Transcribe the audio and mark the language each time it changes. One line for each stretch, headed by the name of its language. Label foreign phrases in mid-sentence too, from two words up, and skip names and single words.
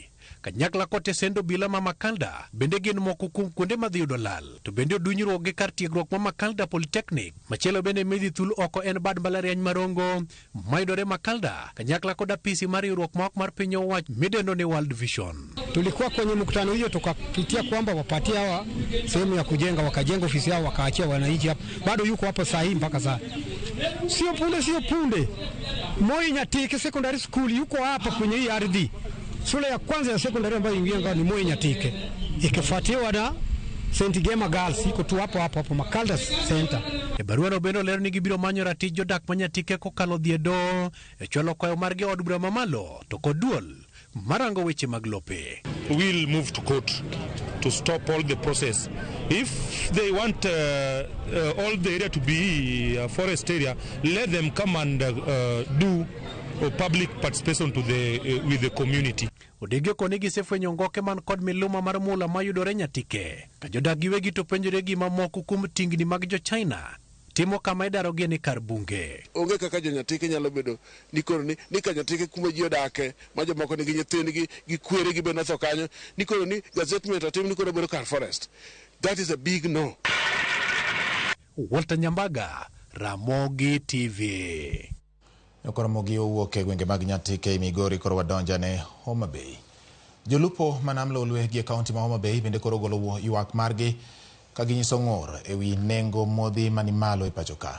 Luo (Kenya and Tanzania): Kanyakla kote sendo bila ma Makalda bende gin moko kuom kuonde madhi yudo lal to bende odunyruok gi kar tiegruok ma Makalda Polytechnic. Machielo bende medhi thul oko en bad mbalariany marongo maidore Makalda kanyakla kod apisi mar riwruok ma ok mar piny owacho midendo ni World Vision.
Swahili: Tulikuwa kwenye mkutano hiyo tukapitia kwamba wapatie hawa sehemu ya kujenga, wakajenga ofisi yao wakaachia wananchi hapa. Bado yuko hapo saa hii mpaka saa. Sio punde. Moi Nyatike Secondary School yuko hapa kwenye hii ardhi. Shule ya kwanza ya secondary ambayo ingianga ni Moi Nyatike, ikifuatiwa na St. Gema Girls iko tu hapo Makalda Center.
Luo (Kenya and Tanzania): E barua no bendo lero ni gibiro manyo ratich jodak ma Nyatike kokalo dhiedo e chwalo kwayo margi od bura mamalo to kod duol marango weche mag lope.
English: We'll move to court to stop all the process. If they want all the area to be a forest area, let them come and do public participation to with the community.
Luo (Kenya and Tanzania): Odege koni gisefwenyo ngoke man kod miluma mar mula mayudore Nyatike. Ka jodak giwegi to penjore gima moko kuom tingni mag jo China timo kama idarogi ni kar bunge. Onge kaka jo Nyatike nyalo bedo ni koro ni ka Nyatike kuma ji odake ma jomoko nigi nyithindgi gi kweregi bende otho kanyo ni koro ni gazettement atim ni koro bedo kar forest.
English: That is a big no. Walter Nyambaga, Ramogi TV.
Luo (Kenya and Tanzania): Oromo owuok e gwenge mag Nyatike Migori koro wadonja ne Homa Bay. Jolupo manamlo olwe gi kaunti ma Homa Bay bende koro golo ywak margi ka ginyiso ng'ur ewi nengo modhi mani malo e pachoka.